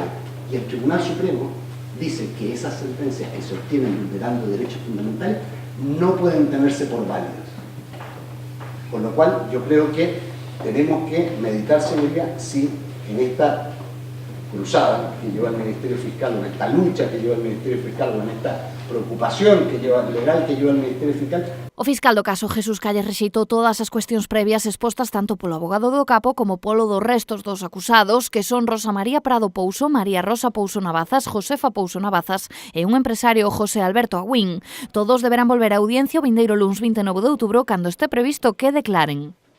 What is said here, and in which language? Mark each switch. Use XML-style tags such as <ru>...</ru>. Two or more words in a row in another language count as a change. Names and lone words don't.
<es>Y el Tribunal Supremo dice que esas sentencias que se obtienen vulnerando derechos fundamentales no pueden tenerse por válidas. Con lo cual yo creo que tenemos que meditar, señoría, si en esta cruzada que lleva el Ministerio Fiscal, o en esta lucha que lleva el Ministerio Fiscal, o en esta preocupación legal que lleva el Ministerio Fiscal.</es> <gl>O fiscal do caso, Jesús Calles, rexeitou todas as cuestións previas expostas tanto polo abogado do capo como polo dos restos dos acusados, que son Rosa María Prado Pouso, María Rosa Pouso Navazas, Josefa Pouso Navazas e un empresario, José Alberto Agüín. Todos deberán volver á audiencia o vindeiro luns 29 de outubro, cando este previsto que declaren.</gl>